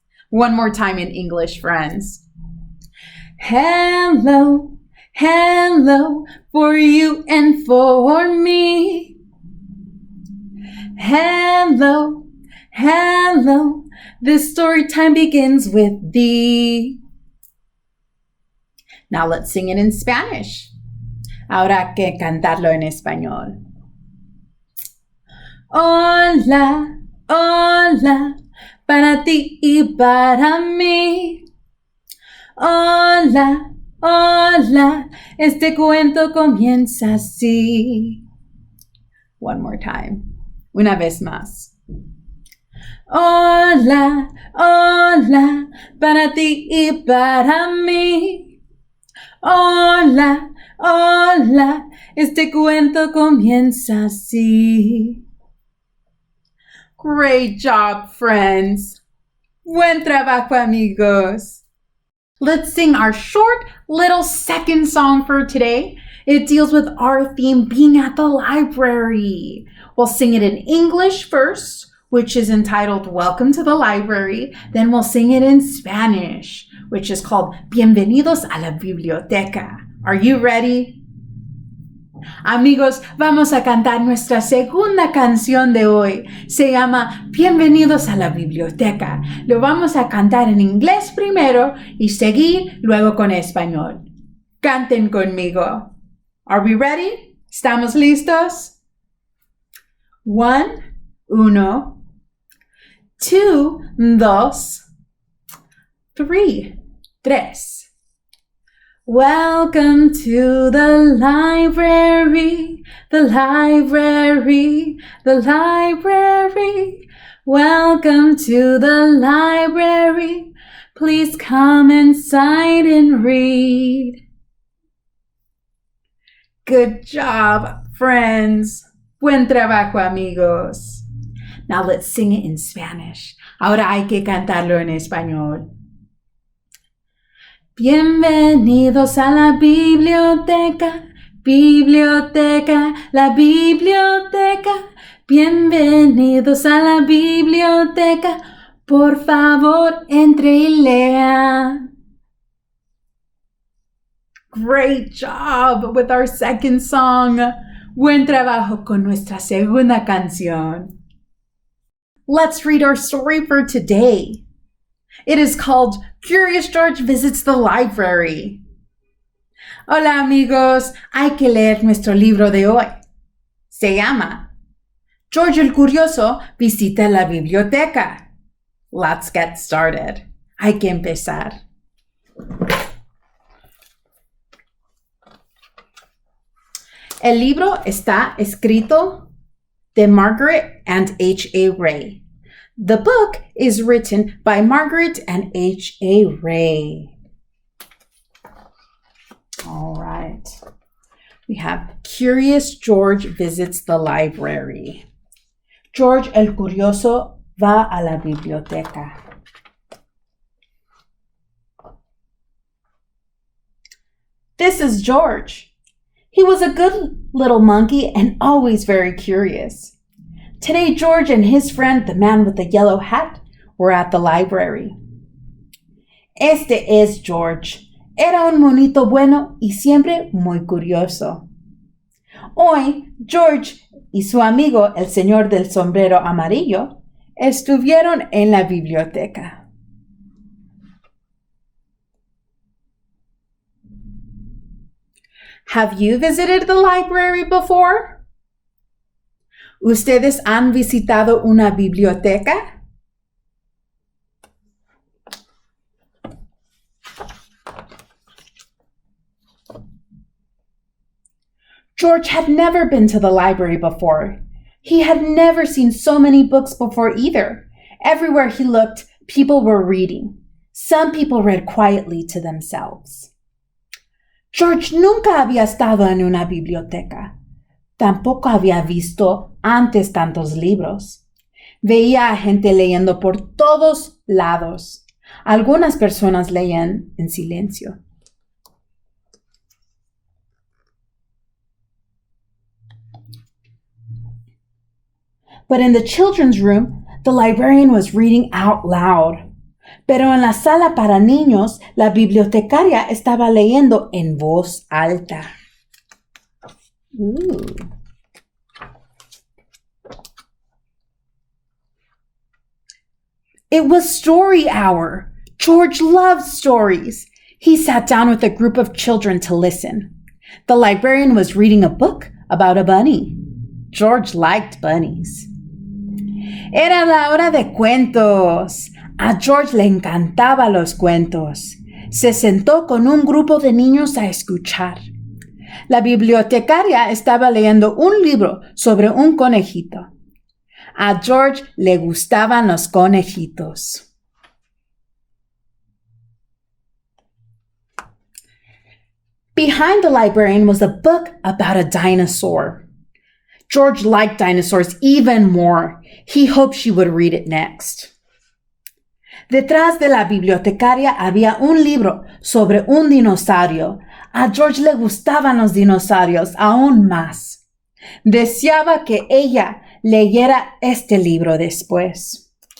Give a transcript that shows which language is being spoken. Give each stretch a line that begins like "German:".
English: One more time in English, friends. Hello, hello, for you and for me. Hello, hello, this story time begins with thee. Now let's sing it in Spanish.
Spanish: Ahora hay que cantarlo en español. Hola, hola, para ti y para mí. Hola, hola, este cuento comienza así.
English: One more time.
Spanish: Una vez más. Hola, hola, para ti y para mí. Hola, hola, este cuento comienza así.
English: Great job, friends.
Spanish: Buen trabajo, amigos.
English: Let's sing our short little second song for today. It deals with our theme being at the library. We'll sing it in English first, which is entitled Welcome to the Library. Then we'll sing it in Spanish, which is called Bienvenidos a la Biblioteca. Are you ready?
Spanish: Amigos, vamos a cantar nuestra segunda canción de hoy. Se llama Bienvenidos a la Biblioteca. Lo vamos a cantar en inglés primero y seguir luego con español. Canten conmigo.
English: Are we ready?
Spanish: ¿Estamos listos?
English: 1, 1. 2, 2. 3, 3. Welcome to the library, the library, the library. Welcome to the library. Please come inside and read. Good job, friends.
Spanish: Buen trabajo, amigos.
English: Now let's sing it in Spanish.
Spanish: Ahora hay que cantarlo en español. Bienvenidos a la biblioteca, biblioteca, la biblioteca. Bienvenidos a la biblioteca. Por favor, entre y lea.
English: Great job with our second song.
Spanish: Buen trabajo con nuestra segunda canción.
English: Let's read our story for today. It is called Curious George visits the library.
Spanish: Hola amigos, hay que leer nuestro libro de hoy. Se llama George el Curioso visita la biblioteca.
English: Let's get started.
Spanish: Hay que empezar. El libro está escrito de Margret and H.A. Ray.
English: The book is written by Margret and H.A. Ray. All right. We have Curious George visits the library.
Spanish: George el Curioso va a la biblioteca.
English: This is George. He was a good little monkey and always very curious. Today, George and his friend, the man with the yellow hat, were at the library.
Spanish: Este es George. Era un monito bueno y siempre muy curioso. Hoy, George y su amigo, el señor del sombrero amarillo, estuvieron en la biblioteca.
English: Have you visited the library before?
Spanish: ¿Ustedes han visitado una biblioteca?
English: George had never been to the library before. He had never seen so many books before either. Everywhere he looked, people were reading. Some people read quietly to themselves.
Spanish: George nunca había estado en una biblioteca. Tampoco había visto antes tantos libros. Veía a gente leyendo por todos lados. Algunas personas leían en silencio.
English: But in the children's room, the librarian was reading out loud.
Spanish: Pero en la sala para niños, la bibliotecaria estaba leyendo en voz alta. Ooh.
English: It was story hour. George loved stories. He sat down with a group of children to listen. The librarian was reading a book about a bunny. George liked bunnies.
Spanish: Era la hora de cuentos. A George le encantaban los cuentos. Se sentó con un grupo de niños a escuchar. La bibliotecaria estaba leyendo un libro sobre un conejito. A George le gustaban los conejitos.
English: Behind the librarian was a book about a dinosaur. George liked dinosaurs even more. He hoped she would read it next.
Spanish: Detrás de la bibliotecaria había un libro sobre un dinosaurio. A George le gustaban los dinosaurios aún más. Deseaba que ella leyera este libro después.